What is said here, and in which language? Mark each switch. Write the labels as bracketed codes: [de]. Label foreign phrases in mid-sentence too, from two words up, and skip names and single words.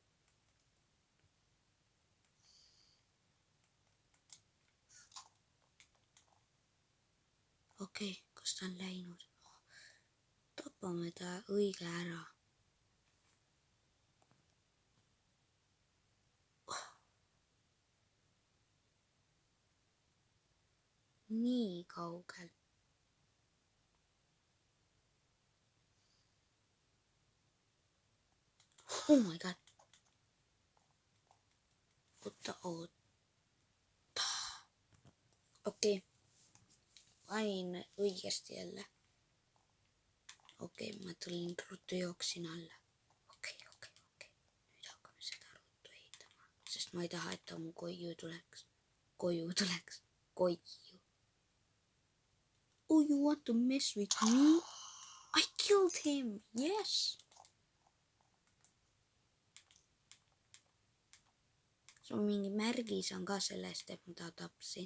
[et] okei, kas ta on läinud? tapame ta õige ära. nii kaugel. [en] Oh my god. [et] oota. okei. panin õigesti jälle. okei, ma tulin ruttu, jooksin alla. okei. nüüd hakkame seda ruttu ehitama, sest ma ei taha, et ta mu koju tuleks. [en] Oh, you want to mess with me? I killed him, yes! [et] see on mingi märgis on ka sellest, et ma ta tapsin.